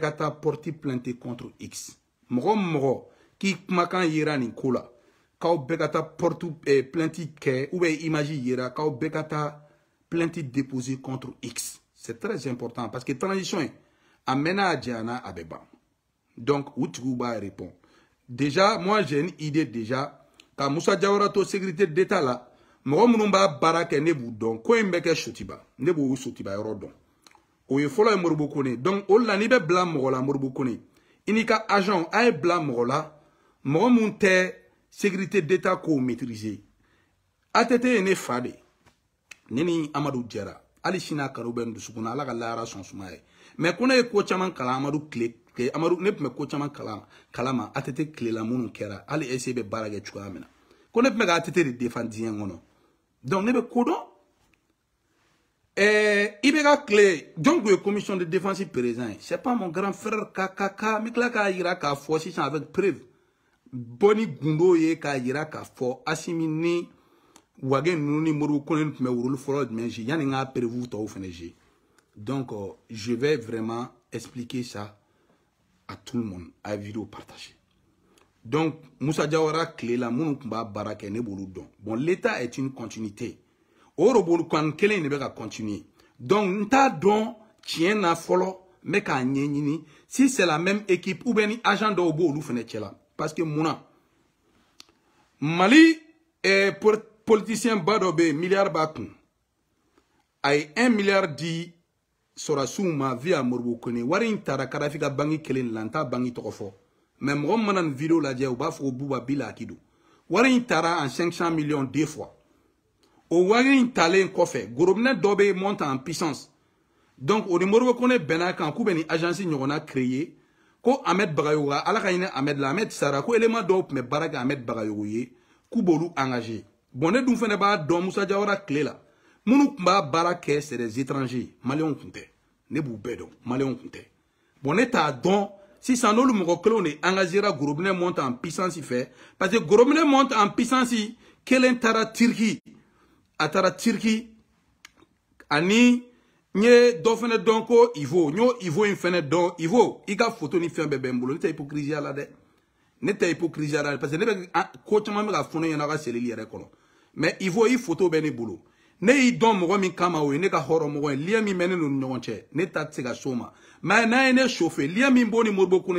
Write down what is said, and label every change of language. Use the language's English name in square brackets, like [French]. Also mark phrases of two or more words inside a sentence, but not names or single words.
[Bambara] ka taa [French] porte plainte contre X [Bambara] mɔgɔ mɔgɔ k'i kumakan yera nin ko la k'aw bɛɛ ka taa [French] porte plainte [Bambara] kɛ [French] ou bien [Bambara] image yera k'aw bɛɛ ka taa [French] plainte déposer contre X c'est très important parce que transition [Bambara] in a mɛnna a janyana a bɛ ban donc u tigiw b'a [French] répondre déjà moi j'ai une idée déjà [Bambara] ka Moussa Diawara to [French] sécurité d'état [Bambara] la mɔgɔ minnu b'a baara kɛ ne b'u dɔn ko in bɛ kɛ Sotiba ne b'o Sotiba yɔrɔ dɔn o ye fɔlɔ ye Moribo Kone donc o la n'i bɛ bila mɔgɔ la Moribo Kone i n'i ka agent a ye bila mɔgɔ la mɔgɔ mun tɛ [French] sécurité d'état [Bambara] ko maîtriser ATT ye ne fa de ne ni Amadou Diarra hali sini a kanu bɛ n dusukun na ala ka lahara sɔn suma ye mais ko ne ye ko caman kalan Amadou Amadou ne tun bɛ ko caman kalama ATT tilela minnu kɛra hali EC bɛ baara kɛ cogoya min na ko ne tun bɛ ka ATT de défendre diɲɛ kɔnɔ donc ne bɛ ko dɔn i bɛ ka tile jɔn tun ye [French] commission de défense président [Bambara] ye [French] c'est pas mon grand frère [Bambara] Kaka n bɛ tila k'a yira k'a fɔ sisan [French] avec preuve [Bambara] bɔ ni gundo ye k'a yira k'a fɔ Asimi ni Wage ninnu ni Moribo Kone tun bɛ rôle fɔlɔ jumɛn jouer yanni n ka preuve tɔw fana jouer [French] donc je vais vraiment expliquer ça à tout le monde [Bambara] à vidéo partager donc Moussa Diawara tile la minnu tun b'a baara kɛ ne b'olu dɔn [French] bon l'état est une continuité [Bambara] o robot kan kelen ne bɛ ka continuer donc n t'a dɔn tiɲɛ na fɔlɔ n bɛ k'a ɲɛɲini [French] si c'est la même équipe ou bien [Bambara] ni agent dɔw b'olu fana cɛla [French] parce que [Bambara] munna Mali politicien ba dɔ bɛ yen milliard b'a kun a ye 1 milliard di sɔrɔdasiw ma via Moribo Kone wari in taara Kadafi ka banque kelen la n t'a banque tɔgɔ fɔ mais mɔgɔ min mana nin vidéo lajɛ u b'a fɔ ko Buba Bila Akido wari in taara [French] en 500 millions 2 fois [Bambara] o wari in talen kɔfɛ gorobinɛ dɔ bɛ [French] monte en puissance [Bambara] donc o ni Moribo Kone bɛnna kan k'u bɛ ni agence ɲɔgɔnna créer ko Ahmed Bagayogo ala ka ɲini Ahmed la Ahmed sara ko élément dɔw tun bɛ baara kɛ Ahmed Bagayogo ye k'u b'olu engagé bon ne dun fana b'a dɔn Moussa Diawara tile la minnu tun b'a baara kɛ [French] c'est des étrangers [Bambara] maliyɛnw tun tɛ ne b'u bɛɛ dɔn maliyɛnw tun tɛ bon ne t'a dɔn sisan n'olu mɔgɔ kelenw de engagera gorobinɛ [French] monte en puissance [Bambara] fɛ [French] parce que [Bambara] gorobinɛ [French] monte en puissance [Bambara] kelen taara Turquie a taara Turquie ani n ye dɔ fana dɔn ko Ivo n y'o Ivo in fana dɔn Ivo i ka photo ni fɛn bɛɛ bɛ n bolo ne tɛ hypocrisie la dɛ ne tɛ hypocrisie la [French] parce que [Bambara] ne bɛ ko caman bɛ ka fɔ ne ɲɛna a ka selili yɛrɛ kɔnɔ mais Ivo i photo bɛ ne bolo ne y'i dɔn mɔgɔ min kama o ye ne ka hɔrɔn mɔgɔ ye lien min bɛ ne n'u ni ɲɔgɔn cɛ ne ta tɛ se ka s'o ma mais n'a ye ne chauffer lien min b'o ni Moribo Kone